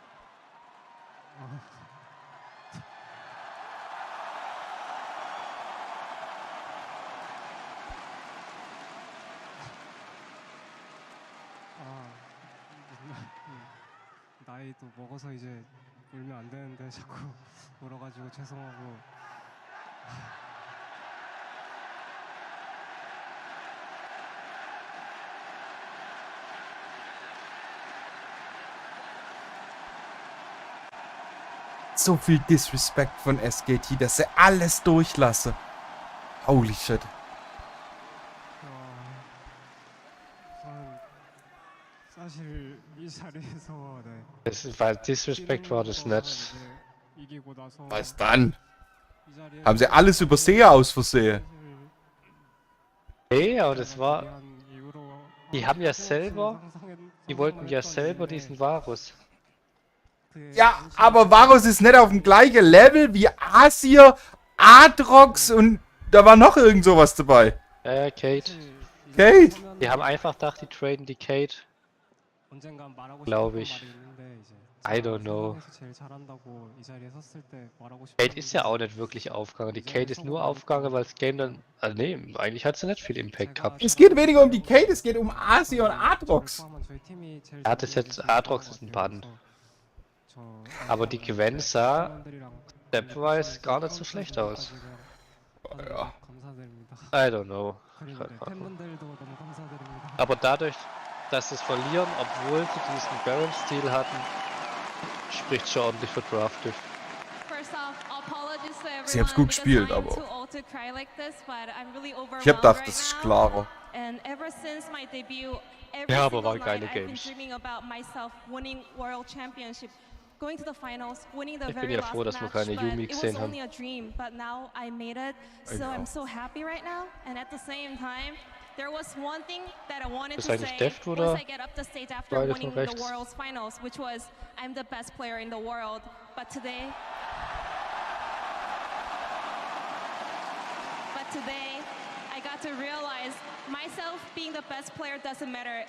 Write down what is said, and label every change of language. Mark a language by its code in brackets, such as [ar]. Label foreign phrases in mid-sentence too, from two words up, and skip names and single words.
[ko] 나이도 먹어서 이제 울면 안 되는데 자꾸 울어가지고 죄송하고. [de] So viel Disrespect von SKT, dass er alles durchlasse. [en] Holy shit. [ko] 사실 이 자리에서 [de] Weil Disrespect war das nicht. Was dann? Haben sie alles übersehen aus Versehen? Nee, aber das war... Die haben ja selber... Die wollten ja selber diesen Varus. Ja, aber Varus ist nicht auf dem gleichen Level wie Asir, Aatrox und da war noch irgend sowas dabei. Ja, Kate. Kate? Die haben einfach gedacht, die traden die Kate. Glaube ich. [en] I don't know. [de] Kate ist ja auch nicht wirklich aufgegangen. Die Kate ist nur aufgegangen, weil das Game dann... Also nee, eigentlich hat sie nicht viel Impact gehabt. Es geht weniger um die Kate, es geht um Asia und Aatrox. Er hat es jetzt... Aatrox ist ein Band. Aber die Gwen sah stepwise gar nicht so schlecht aus. Ja. [en] I don't know. [de] Aber dadurch, dass sie es verlieren, obwohl sie diesen Baron-Stil hatten, spricht schon ordentlich für Draftive. Sie haben es gut gespielt, aber ich hab gedacht, das ist klarer. Ja, aber waren geile Games. Ich bin ja froh, dass wir keine Yumi gesehen haben. [en] There was one thing that I wanted [de] Ist [en] to [de] eigentlich [en] say [de] Deft [en] once [de] oder [en] I get up the stage after [de] beide [en] winning [de] von [en] the [de] rechts? [en] World's Finals, which was I'm the best player in the world. But today I got to realize myself being the best player doesn't matter.